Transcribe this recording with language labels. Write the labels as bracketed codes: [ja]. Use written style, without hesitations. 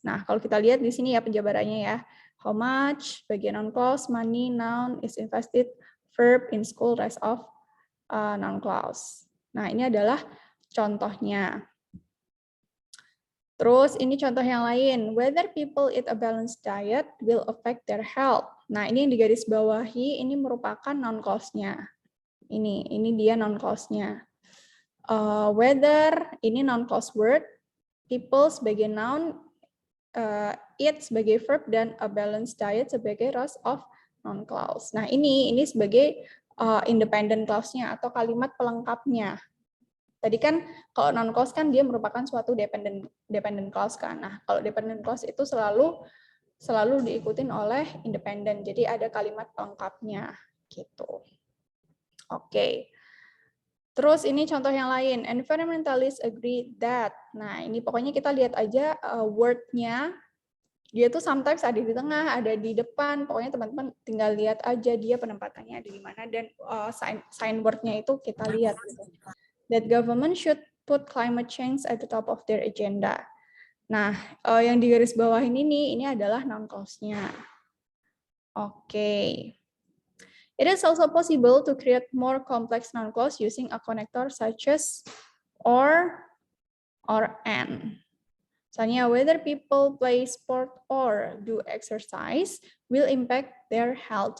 [id] Nah, kalau kita lihat di sini ya penjabarannya ya. [en] How much, bagian noun clause, money, noun, is invested, verb, in school, rest of noun clause. [id] Nah, ini adalah contohnya. Terus ini contoh yang lain. [en] Whether people eat a balanced diet will affect their health. [id] Nah, ini yang digarisbawahi, ini merupakan noun clause-nya. Ini dia noun clause-nya. Whether, ini noun clause word, people sebagai noun, eat sebagai verb, dan [en] a balanced diet [id] sebagai rest of noun clause. Nah, ini sebagai independent clause-nya atau kalimat pelengkapnya. Tadi kan kalau noun clause kan dia merupakan suatu dependent clause kan. Nah, kalau dependent clause itu selalu diikutin oleh independent. Jadi ada kalimat pelengkapnya gitu. Oke. Terus ini contoh yang lain, [en] environmentalists agree that. [id] Nah, ini pokoknya kita lihat aja word-nya. Dia tuh sometimes ada di tengah, ada di depan. Pokoknya teman-teman tinggal lihat aja dia penempatannya ada di mana, dan sign word-nya itu kita lihat. [en] That government should put climate change at the top of their agenda. [id] Nah, yang di garis bawah ini adalah noun clause-nya. Oke. [en] It is also possible to create more complex noun clause using a connector such as or and. Misalnya, whether people play sport or do exercise will impact their health.